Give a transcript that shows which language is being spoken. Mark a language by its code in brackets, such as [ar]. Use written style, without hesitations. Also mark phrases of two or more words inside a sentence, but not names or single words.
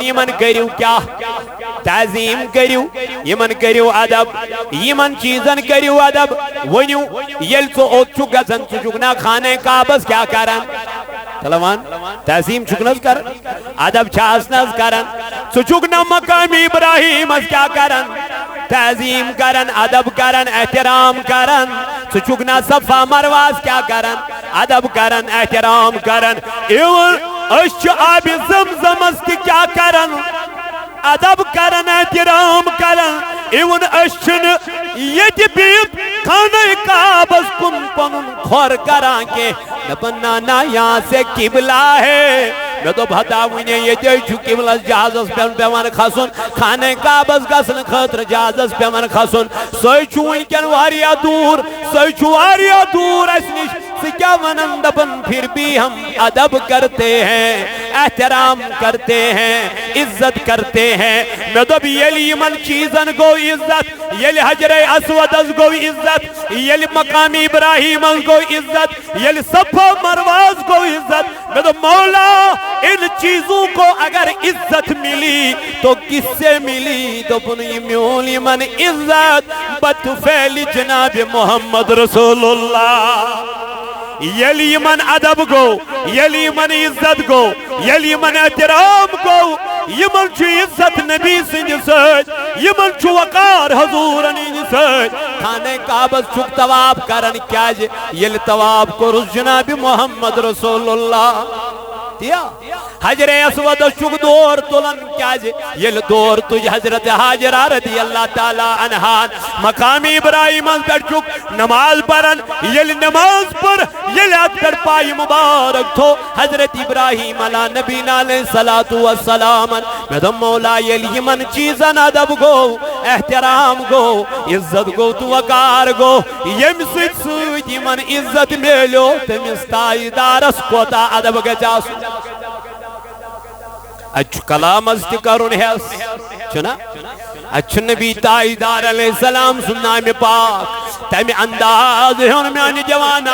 [ks] یمن کریو کیا تعظیم کریو یمن کریو ادب یمن چیزن کریو ادب ونیو یل تو اوت چھ گژھن ژٕ چھُکھ نا خانہ کعبس کیا کران تلوان تعظیم چھُکھ نہ کران ادب چھاس نہ کران ژٕ چھُکھ نا مقام ابراہیم کیا کران تعظیم کرن ادب کرن احترام کرن ژٕ چھُکھ نا صفا مرواس کیا کرن ادب کرن احترام کرن ایون أسۍ چھِ آبِ زمزمس تہِ کیا کرن ادب کرن احترام کرن ایون أسۍ چھِنہٕ ییٚتہِ بِہِتھ خانہ کعبس کُن پنُن کھۄر کران کینٛہہ دپن نا یہاں [ur] سے قبلہ ہے [ks] میں تو بھتا ونیا یہ چھُ قبلس جہازس پیوان کھسن خانہ کعبس گژھن خٲطرٕ جہازس پیوان کھسن سُے چھُ ونکٮ۪ن واریاہ دوٗر سُے چھُ واریاہ دوٗر اسہِ نِش ژٕ کیٛاہ ونان دپن [ur] پھر بھی ہم ادب کرتے ہیں احترام کرتے ہیں عزت کرتے ہیں [ks] میں دوٚپ ییٚلہِ یِمن چیٖزن گوٚو عزت ییٚلہِ حجر اسودس گوٚو عزت ییٚلہِ مقام ابراہیمس گوٚو عزت ییٚلہِ صفا مرواس گوٚو عزت میں دوٚپ مولا [ur] ان چیزوں کو اگر عزت ملی تو کس سے ملی [ks] دوٚپُن یہِ میول یمن عزت بطفیل جناب محمد رسول اللہ ییٚلہِ یمن ادب گوٚو ییٚلہِ یمن عزت گوٚو ییٚلہِ یمن احترام گوٚو یمن چھُ عزت نبی سٕنٛدِ سۭتۍ یمن چھُ وقار حضورن ہٕنٛدِ سۭتۍ خانہ کعبس چھُکھ طواف کران کیازِ ییٚلہِ طواف کوٚرُس جناب محمد رسول اللہ حجر اسودس چھُکھ دور تُلان کیازِ ییٚلہِ دور تُج حضرت حاجرہ [ar] رضی اللہ تعالی عنہان [ks] مقام ابراہیمس پٮ۪ٹھ چھُکھ نماز پران ییٚلہِ نماز پٔر ییٚلہِ اتھ پٮ۪ٹھ پایہِ مبارک تھو حضرت ابراہیم [ar] علیٰ نبینا علیہ الصلوۃ والسلام [ks] مےٚ دوٚپ مولا ییٚلہِ یمن چیٖزن ادب گوٚو احترام گوٚو عزت گوٚو تہٕ وقار گوٚو ییٚمہِ سۭتۍ سۭتۍ یمن عزت میلیو تٔمِس تاجدارس کوتاہ ادب گژھِ آسُن اچھو کلامز تہِ کرُن ہیس چھُنا اچھو نبی تاجدار علیہ السلام سُنٛد نامہِ پاک تمہِ انداز ہیوٚن میانہِ جوانا